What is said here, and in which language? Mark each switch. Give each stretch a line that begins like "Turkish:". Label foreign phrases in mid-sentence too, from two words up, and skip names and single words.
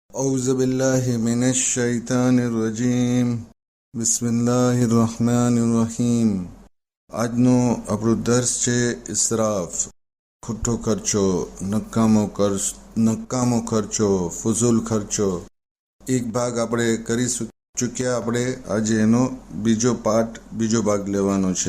Arabic: أعوذ بالله من الشيطان الرجيم بسم الله الرحمن الرحيم
Gujarati: આજનો આપણો દર્શ છે ઇસરાફ, ખોટો ખર્ચો, નકામો ખર્ચો, ફુઝુલ ખર્ચો. એક ભાગ આપણે કરી ચૂક્યા. આપણે આજે એનો બીજો ભાગ લેવાનો છે.